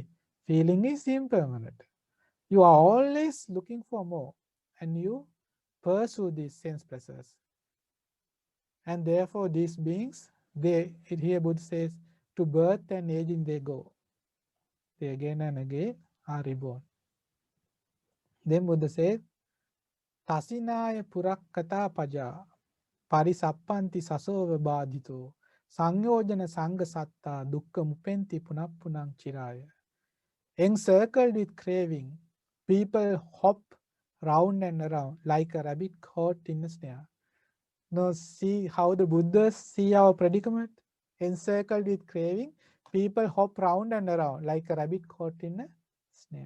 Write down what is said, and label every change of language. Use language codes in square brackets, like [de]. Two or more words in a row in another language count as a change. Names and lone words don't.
[en] Feeling is impermanent. You are always looking for more, and you pursue these sense pleasures. And therefore, these beings, here Buddha says, to birth and aging they go. They again and again are reborn. Then Buddha says, [pi] Tasinaya purakkata paja parisappanti sasova badhito sangyojana sangha satta dukkha mupenti punappunang chiraya. [en] Encircled with craving, people hop round and around like a rabbit caught in a snare. Now see how the Buddhas see our predicament. Encircled with craving, people hop round and around like a rabbit caught in a snare.